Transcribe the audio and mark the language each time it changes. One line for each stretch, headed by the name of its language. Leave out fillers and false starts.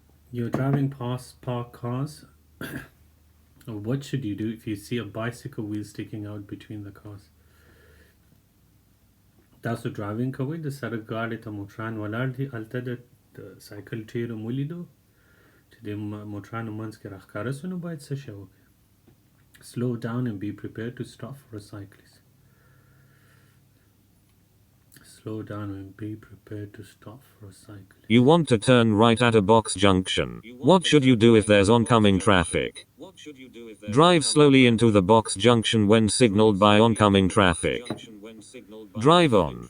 English: You're driving past parked cars. What should you do if you see a bicycle wheel sticking out between the cars?
Pashto: تاسو ډرایوینګ کوئ، د سړک غاړې ته موټران ولاړ دي، هلته د سایکل ټیر مو ولیدو چې د موټرانو منځ کې راښکاره سو، نو باید څه شی وکړئ؟
English: Slow down and be prepared to stop for a cyclist. Slow down and be prepared to stop for a cyclist. You want to turn right at a box junction. What should you do if there's oncoming traffic? Drive slowly into the box junction when signaled by oncoming traffic. Drive on.